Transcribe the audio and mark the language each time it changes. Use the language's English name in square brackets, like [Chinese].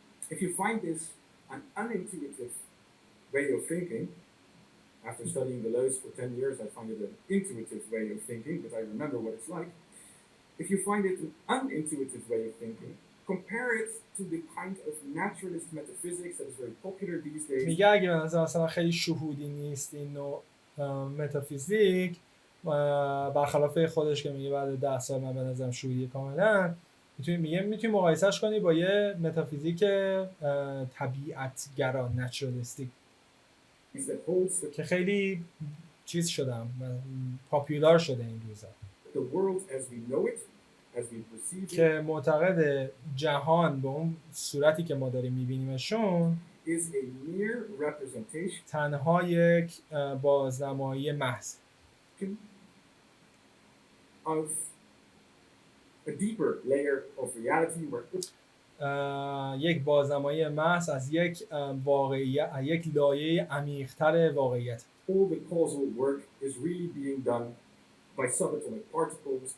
[English] If you find this an unintuitive way of thinking, after studying Deleuze for 10 years, I find it an intuitive way of thinking, but I remember what it's like. If you find it an unintuitive way of thinking, compare it to the kind of naturalist metaphysics that is very popular these days. [Persian] میگه اگه به نظر مثلا خیلی شهودی نیست این نوع متافیزیک، برخلاف خودش که میگه بعد 10 سال من به نظرم شهودی کاملا، میتونی مقایسهش کنی با یه متافیزیک طبیعتگرا، نچرالیستیک که خیلی چیز شدم پاپولار شده این روزا. [English] The world as we know it, as we perceive it, [Persian] که معتقد جهان به اون صورتی که ما داریم میبینیمشون [English] is a mere representation [Persian] تنها یک بازنمایی محض [English] of a deeper layer of reality where [Persian] یک بازنمایی محض از یک واقعیت، یک لایه عمیق‌تر واقعیت. [English] all the causal work is really being done by subatomic particles.